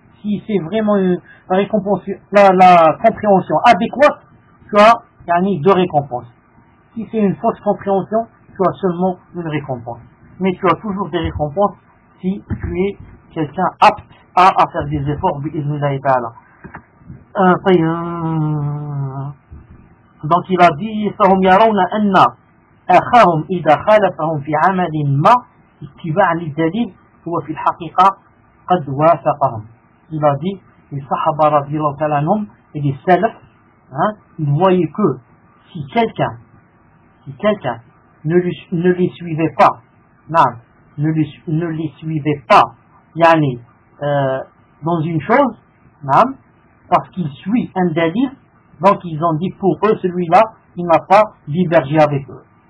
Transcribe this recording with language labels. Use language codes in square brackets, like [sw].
[fr] Si c'est vraiment la compréhension adéquate, tu as gagné deux récompenses. Si c'est une fausse compréhension, tu as seulement une récompense. Mais tu as toujours des récompenses si tu es quelqu'un apte à faire des efforts. Donc il a dit, [ar] فَهُمْ يَرَوْنَ أَنَّ أَخَاهُمْ إِذَا خَالَفَهُمْ فِي عَمَلٍ مَا اتِّبَعَ لِلدَّلِيلِ هُوَ فِي الْحَقِيقَةِ قَدْ وَافَقَهُمْ. [fr] Il a dit, les sahabas radiallahu ta'ala anhum, et des salafs, hein, ils voyaient que si quelqu'un ne les suivait pas, yani, dans une chose, hein, parce qu'il suit un délit, donc ils ont dit pour eux, celui-là, il n'a pas divergé avec eux.